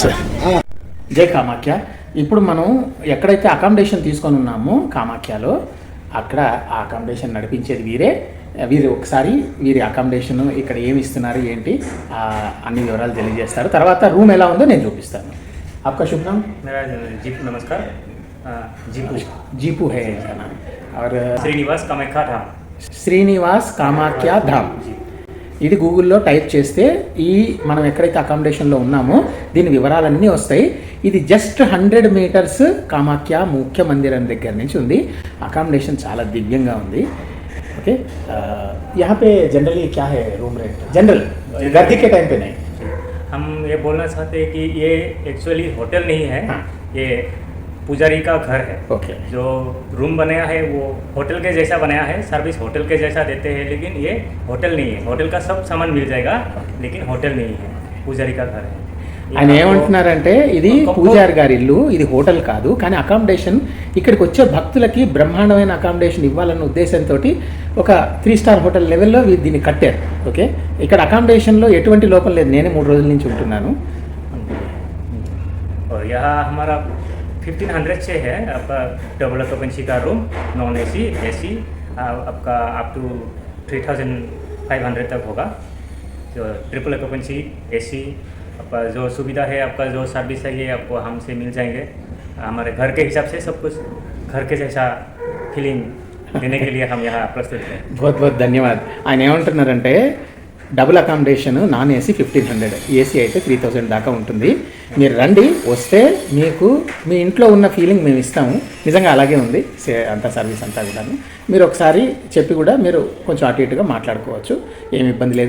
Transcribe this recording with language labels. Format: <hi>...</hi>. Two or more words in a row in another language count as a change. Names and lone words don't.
<te>జై కామాఖ్య. ఇప్పుడు మనం ఎక్కడైతే అకామిడేషన్ తీసుకొని ఉన్నామో కామాఖ్యలో, అక్కడ ఆ అకామిడేషన్ నడిపించేది వీరు ఒకసారి వీరి అకామిడేషన్ ఇక్కడ ఏమి ఇస్తున్నారు ఏంటి అన్ని వివరాలు తెలియజేస్తారు. తర్వాత రూమ్ ఎలా ఉందో నేను చూపిస్తాను.</te> <hi>आपका शुभ नाम? मेरा जीपू, नमस्कार। जीपू है इसका नाम। और</hi> <te>శ్రీనివాస్ కామాఖ్య ధామ్. శ్రీనివాస్ కామాఖ్య ధామ్. ఇది గూగుల్లో టైప్ చేస్తే ఈ మనం ఎక్కడైతే అకామిడేషన్లో ఉన్నామో దీని వివరాలన్నీ వస్తాయి. ఇది జస్ట్ 100 మీటర్స్ కామాఖ్య ముఖ్య మందిరం దగ్గర నుంచి ఉంది. అకామిడేషన్ చాలా దివ్యంగా ఉంది.</te> <hi>ओके, यहाँ पे जनरली क्या है रूम रेट? जनरल गर्दी के टाइम पे नहीं. हम ये बोलना चाहते हैं कि ये एक्चुअली होटल नहीं है. हाँ. ये पुजारी का घर है. ओके. जो रूम बनाया है वो होटल के जैसा बनाया है, सर्विस होटल के जैसा देते हैं, लेकिन ये होटल नहीं है. होटल का सब सामान मिल जाएगा, लेकिन होटल नहीं है, पुजारी का घर है.</hi> <te>ఆయన ఏమంటున్నారంటే ఇది పూజారి గారి ఇల్లు, ఇది హోటల్ కాదు, కానీ అకామిడేషన్ ఇక్కడికి వచ్చే భక్తులకి బ్రహ్మాండమైన అకామిడేషన్ ఇవ్వాలన్న ఉద్దేశంతో ఒక 3 స్టార్ హోటల్ లెవెల్లో దీన్ని కట్టారు. ఓకే, ఇక్కడ అకామిడేషన్లో ఎటువంటి లోపం లేదు. నేనే 3 రోజుల నుంచి ఉంటున్నాను.</te> <hi>और यहाँ हमारा 1500 से है आपका डबल ऑक्यूपेंसी का रूम, नॉन एसी, एसी आपका अप टू 3500 तक होगा. जो ट्रिपल ऑक्यूपेंसी एसी आपका जो सुविधा है, आपका जो सर्विस है, ये आपको हमसे मिल जाएंगे. हमारे घर के हिसाब से सब कुछ घर के जैसा फीलिंग देने के लिए हम यहाँ प्रस्तुत हैं. बहुत बहुत धन्यवाद.</hi> <te>ఆయన ఏమంటున్నారంటే డబుల్ అకామిడేషన్ నాన్ ఏసీ 1500, ఏసీ అయితే 3000 దాకా ఉంటుంది. మీరు రండి, వస్తే మీకు మీ ఇంట్లో ఉన్న ఫీలింగ్ మేము ఇస్తాము. నిజంగా అలాగే ఉంది అంతా సర్వీస్ అంతా కూడా. మీరు ఒకసారి చెప్పి కూడా మీరు కొంచెం అటు ఇటుగా మాట్లాడుకోవచ్చు, ఏమి ఇబ్బంది లేదు.</te>